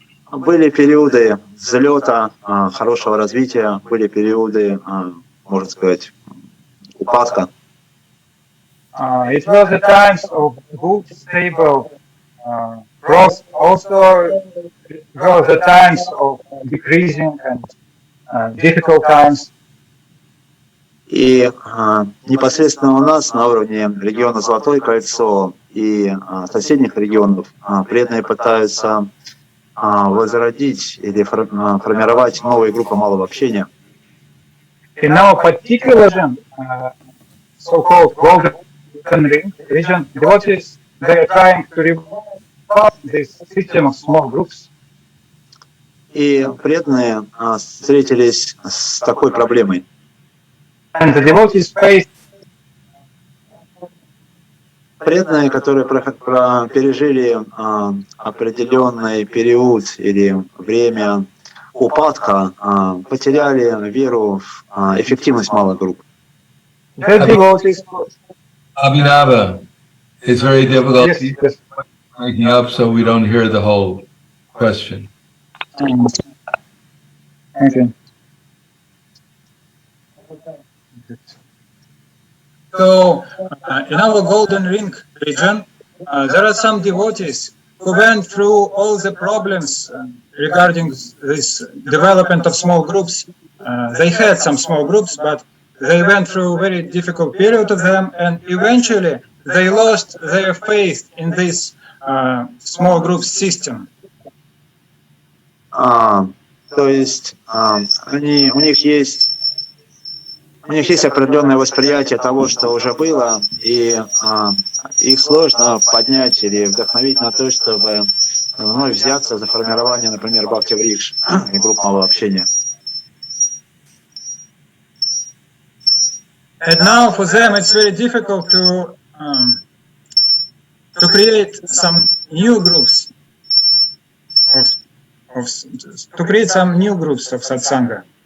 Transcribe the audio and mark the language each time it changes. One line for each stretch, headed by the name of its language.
Russian: Были периоды взлета, хорошего развития, были периоды, можно сказать, упадка.
English: It was the times of good, stable growth. Also, it was the times of decreasing and difficult times.
Russian: И непосредственно у нас на уровне региона Золотое кольцо и соседних регионов преданные пытаются возродить или формировать новые группы малого общения.
English: In our particular region, so-called Golden region, devotees, they are trying to revive this system of small groups.
Russian: И преданные встретились с такой проблемой.
English: And the devotees faced
Russian: преданные, которые пережили определенный период или время упадка, потеряли веру в эффективность малых групп.
English: Abhinava, it's very difficult breaking up, so we don't hear the whole question. Okay. So, in our Golden Ring region, there are some devotees who went through all the problems regarding this development of small groups. They had some small groups, but they went through a very difficult period of them, and eventually they lost their faith in this small group system.
Russian: То есть у них есть определенное восприятие того, что уже было, и их сложно поднять или вдохновить на то, чтобы вновь взяться за формирование, например, Бхакти-врикш и групп малого общения.
English: And now for them it's very difficult to create some new groups, to create some new groups of satsanga.